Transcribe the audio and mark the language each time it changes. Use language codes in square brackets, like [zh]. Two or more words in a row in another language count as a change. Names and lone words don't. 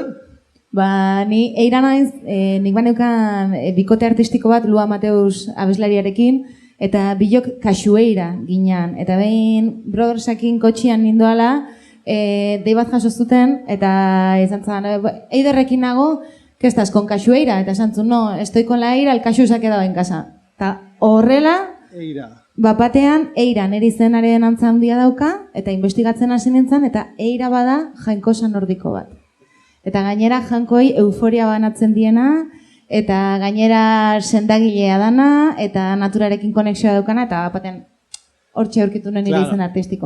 [eu] Ba, ni eira naiz, nik baneukan bikote artistiko bat Lua Mateus abeslariarekin, eta bilok kasueira ginean. Eta behin Brothersakin kotxian nindoala, dei bat jaso zuten, eta izan zen, Eiderrekin nago, [es] que estás con kasueira? [eu] Eta esan zuen, [es] no, estoy con la eira, el kasu se ha quedado en casa. [eu] Eta horrela, Eira. bapatean, eira nire izenaren antza handia dauka, eta investigatzen hasi nintzen, eta eira bada jainkosa nordiko bat. Eta gainera jankoi euforia banatzen diena, eta gainera sendagilea dana, eta naturarekin konexioa daukana, eta bapatean hortxe aurkitu nuen nire izen artistikoa.